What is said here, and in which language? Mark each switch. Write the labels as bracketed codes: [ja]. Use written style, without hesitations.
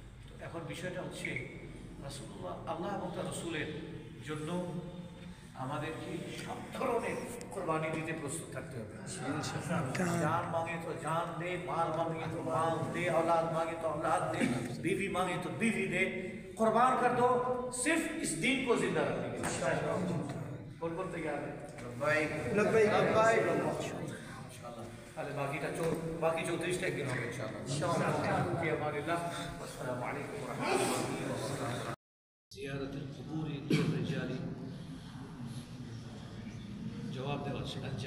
[bn] তো এখন বিষয়টা হচ্ছে রাসূলুল্লাহ, আল্লাহ এবং তার রাসূলের জন্য আমাদেরকে সব ধরনের কোরবানি দিতে প্রস্তুত থাকতে হবে। [hi] जान मांगे तो जान दे, माल मांगे तो माल दे, औलाद मांगे तो औलाद दे, बीवी मांगे तो बीवी दे, कुर्बान कर दो सिर्फ इस दीन को जिंदा रखने के लिए। कौन तैयार है? [bn] बाकी 34টা একদিন হবে ইনশাআল্লাহ। আসসালামু আলাইকুম ওয়া রাহমাতুল্লাহি ওয়া বারাকাতুহু। জিয়ারাতুল কুবুর লির-রিজাল, জবাব দেওয়া হচ্ছে।